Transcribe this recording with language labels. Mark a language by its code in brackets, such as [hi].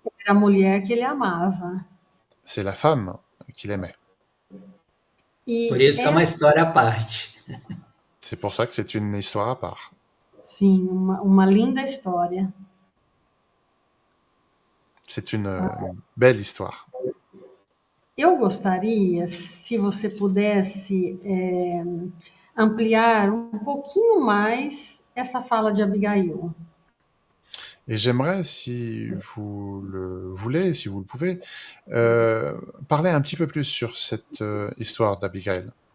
[pt] Era a mulher que ele amava. [fr] C'est la femme qu'il aimait. [pt] Por isso é uma história à parte. [fr] C'est pour ça que c'est une histoire à part. [pt] Sim, uma linda história. [fr] C'est une belle histoire. [pt] Eu gostaria, se você pudesse ampliar um pouquinho mais essa fala de Abigail. [fr] Et j'aimerais, si vous le voulez, si vous le pouvez, parler un petit peu plus sur cette histoire d'Abigail.